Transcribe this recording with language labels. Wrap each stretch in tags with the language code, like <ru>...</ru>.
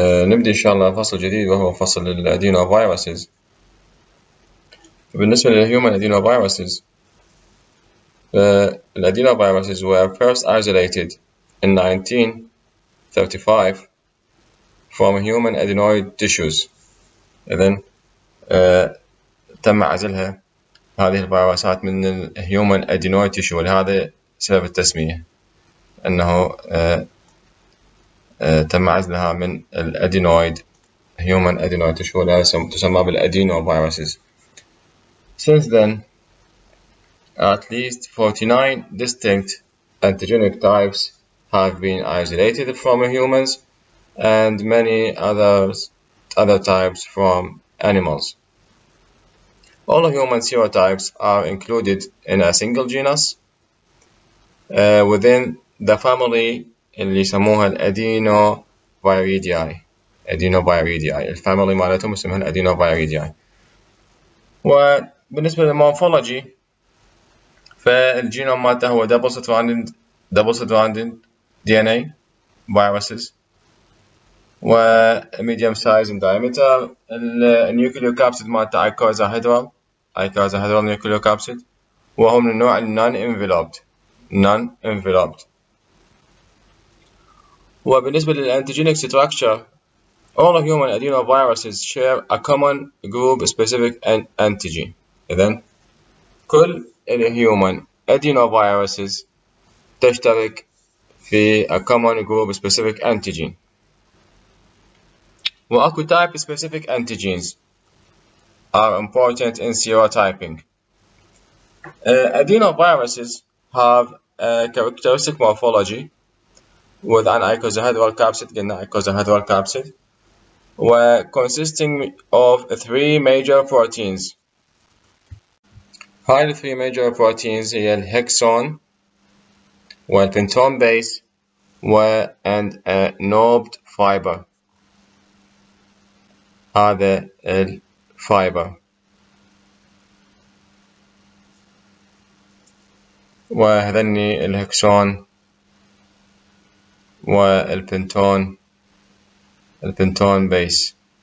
<ar>نبدأ إن شاء الله فصل جديد وهو فصل الأدينوفيروسز. بالنسبة للhuman</ar> <en>adenoviruses الأدينوفيروسز were first isolated in 1935 from human adenoid tissues.</en> <ar>إذن تم عزلها هذه الفيروسات من ال</ar> <en>human adenoid tissue،</en> <ar>ولهذا سبب التسمية أنه تم عزلها من الأدينويد human adenoid tissue، ولهذا تسمى بالأدينوفيروسز.</ar> <en>Since then, at least 49 distinct antigenic types have been isolated from humans and many other types from animals. All human serotypes are included in a single genus within the family</en> <ar>اللي يسموها الأدينوفيريدياي. الفاميلي مالتهم اسمها الأدينوفيريدياي. وبالنسبة للمورفولوجي فالجينوم مالته هو</ar> <en>double stranded DNA viruses و medium size in diameter.</en> <ar>النيوكليوكابسيد مالته ايكوزاهيدرال نيوكليوكابسيد، وهو من النوع</ar> <en>non enveloped.</en> <ar>وبالنسبة للانتيجينيك</ar> <en>structure, all human adenoviruses share a common group specific antigen.</en> <ar>إذن كل</ar> <en>الhuman adenoviruses</en> <ar>تشترك في</ar> <en>a common group specific antigen.</en> <ar>وأكو</ar> <en>type specific antigens are important in serotyping. Adenoviruses have a characteristic morphology with an icosahedral capsid, consisting of three major proteins. هاي three major proteins</en> <ar>هي الهكسون والبنتون</ar> <en>base and a knobed fiber.</en> <ar>هذا الفايبر، وهذني الهكسون والبنتون بيس.</ar>